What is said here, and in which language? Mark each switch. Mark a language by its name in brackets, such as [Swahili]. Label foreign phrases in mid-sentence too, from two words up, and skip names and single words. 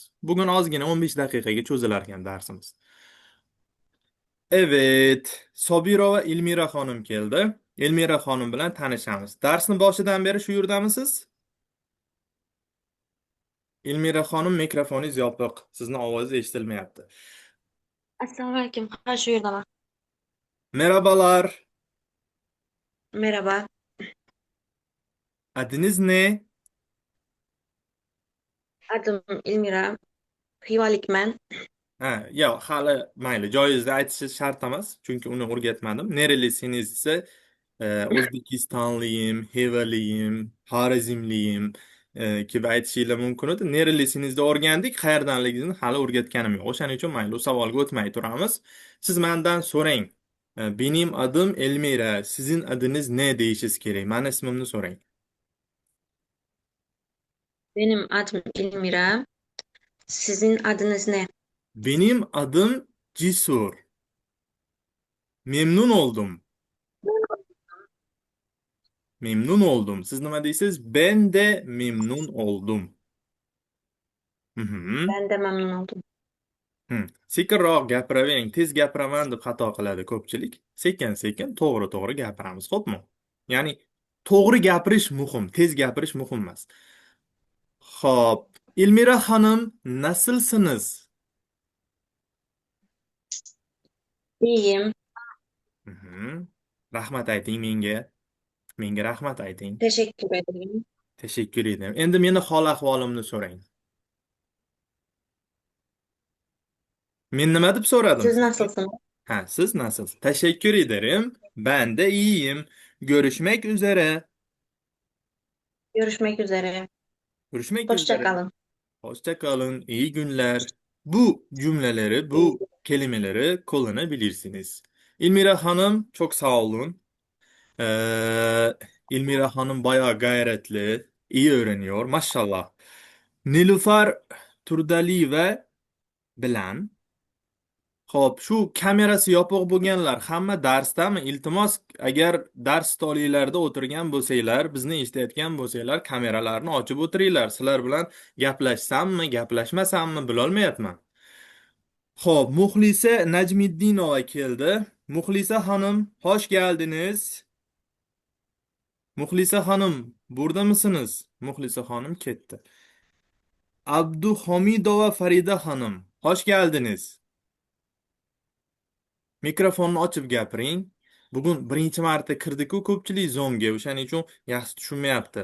[Uzbek] Bugun ozgina 15 daqiqaga cho'zilar ekan darsimiz. Evet, Sobira va Ilmira xonim keldi. Ilmira xonim bilan tanishamiz. Darsni boshidan beri shu yerdamisiz? Ilmira xonim, mikrofoningiz yopiq. Sizni ovozingiz eshitilmayapti. Assalomu alaykum. Ha, shu yerdaman. [Turkish] Merhabalar. Merhaba. Adınız ne? Adım Ilmira. [Uzbek] Xivalikman. Ha, yo'q, hali mayli, joyingizda aytishingiz shart emas, chunki uni o'rgatmadim. Nerelisiniz esa O'zbekistonliyim, Xivaliyim, Xorazmliyim deb aytishingiz mumkin edi. Nerelisinizni o'rgandik, qayerdanligingizni hali o'rgatganim yo'q. O'shaning uchun mayli, u savolga o'tmay turamiz. Siz mendan so'rang. [Turkish] Benim adım Elmira, sizin adınız ne [Uzbek] deyishingiz kerak. Mani ismimni so'rang. [Turkish] Benim adım Ilmira. Sizin adınız ne? Benim adım Cesur. Memnun oldum. Memnun oldum. [Uzbek] Siz nima deysiz? [Turkish] Ben de memnun oldum. Hı hı. Ben de memnun oldum. Hı. [Uzbek] Sekinroq gapiravering. Tez gapiraman deb xato qiladi ko'pchilik. Sekin-sekin, to'g'ri-to'g'ri gapiramiz, xo'pmi? Ya'ni to'g'ri gapirish muhim, tez gapirish muhim emas. Xo'p, Ilmira xonim, [Turkish] nasılsınız? İyiyim. Hı hı. [Uzbek] Rahmat ayting menga. Menga rahmat ayting. [Turkish] Teşekkür ederim. Tashakkur ederim. [Uzbek] Endi meni hol-ahvolimni so'rang. Men nima deb so'radim Siz sizga? [Turkish] nasılsınız? [Uzbek] Ha, siz [Turkish] nasılsınız? Teşekkür ederim. Ben de iyiyim. Görüşmek üzere. Görüşmek üzere. Görüşmek Hoşça üzere. kalın. Hoşça kalın. İyi günler. Bu cümleleri, bu kelimeleri kullanabilirsiniz. İlmira Hanım, çok sağ olun. İlmira Hanım bayağı gayretli, iyi öğreniyor. Maşallah. [Uzbek] Nilufar Turdalieva bilan Xo'p, shu kamerasi yopiq bo'lganlar hamma darsdami? Iltimos, agar dars stolinglarda o'tirgan bo'lsanglar, bizni eshitayotgan bo'lsanglar, kameralarni ochib o'tiringlar. Sizlar bilan gaplashsammi, gaplashmasammi bilolmayapman. Xo'p, Muxlisa Najmiddinova keldi. Muxlisa xonim, [Turkish] hoş geldiniz. [Uzbek] Muxlisa xonim, buradamisiniz? Muxlisa xonim ketdi. Abduhamidova Farida xonim, [Turkish] hoş geldiniz. [Uzbek] Mikrofonni ochib gapiring. Bugun birinchi marta kirdik-ku ko'pchilik Zoomga, o'shaning uchun yaxshi tushunmayapti.